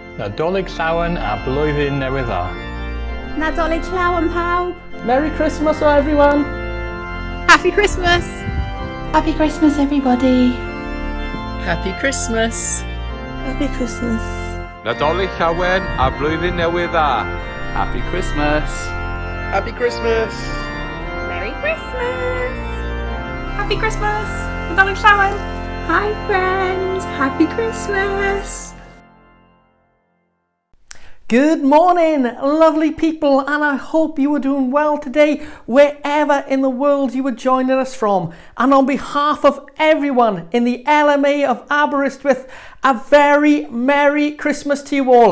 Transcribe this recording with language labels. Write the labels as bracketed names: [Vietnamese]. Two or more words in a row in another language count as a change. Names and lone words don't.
[Welsh] Nadolig llawen a blwyddyn newydd dda. Nadolig llawen pawb. [English] Merry Christmas everyone. Happy Christmas. Happy Christmas everybody. Happy Christmas. Happy Christmas. [Welsh] Nadolig llawen a blwyddyn newydd dda. [English] Happy Christmas. Happy Christmas. Merry Christmas. Happy Christmas. [Welsh] Nadolig llawen. [English] Hi friends. Happy Christmas. Good morning, lovely people, and I hope you are doing well today, wherever in the world you are joining us from. And on behalf of everyone in the LMA of Aberystwyth, a very Merry Christmas to you all.